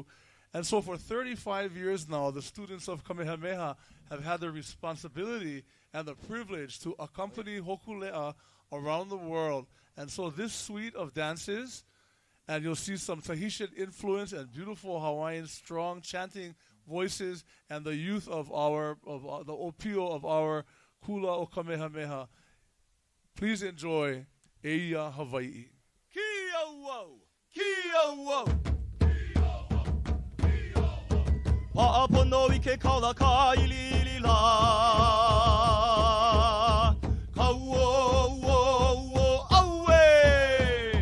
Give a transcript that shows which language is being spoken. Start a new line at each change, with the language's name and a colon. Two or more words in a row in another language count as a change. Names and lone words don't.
English: And so for 35 years now, the students of Kamehameha have had the responsibility and the privilege to accompany Hōkūleʻa around the world. And so this suite of dances, and you'll see some Tahitian influence and beautiful Hawaiian strong chanting voices, and the youth of the opio of our
Hawaiian: kula o Kamehameha.
English: Please enjoy Eia Hawaii.
Hawaiian: Kia wau! Kia wau! Pa'apono I ke kaula ka ili la. Ka wo aue.